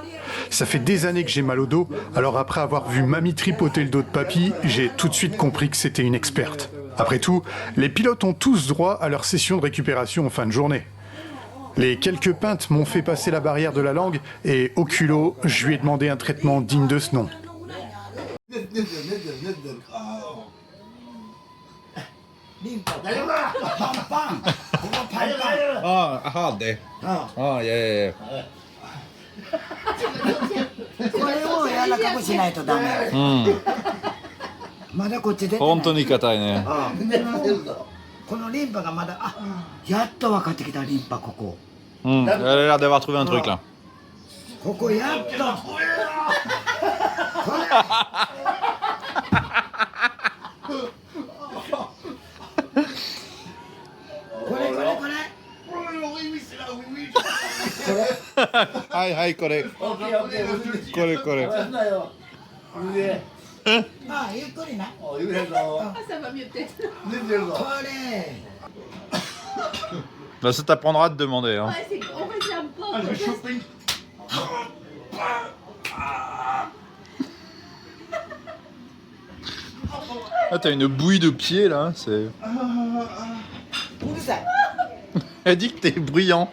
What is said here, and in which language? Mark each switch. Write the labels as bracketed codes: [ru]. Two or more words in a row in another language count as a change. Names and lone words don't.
[fr] Ça fait des années que j'ai mal au dos, alors après avoir vu mamie tripoter le dos de papy, j'ai tout de suite compris que c'était une experte. Après tout, les pilotes ont tous droit à leur session de récupération en fin de journée. Les quelques pintes m'ont fait passer la barrière de la langue, et au culot, je lui ai demandé un traitement digne de ce nom. Ah,で。 [ja] あ、いやいやいや。これを柔らかくしないとダメ。まだこっち出てない。本当に硬いね。このリンパがまだ、やっと分かってきたリンパここ。 [fr] Elle a l'air d'avoir trouvé un truc là. [ja] ここやっと。これ。はいはい、これ。これ。ゆっくりな。これ。 [fr] Bah, ça t'apprendra de demander. Hein. Ah, t'as une bouillie de pied là, c'est. Elle dit que t'es bruyant.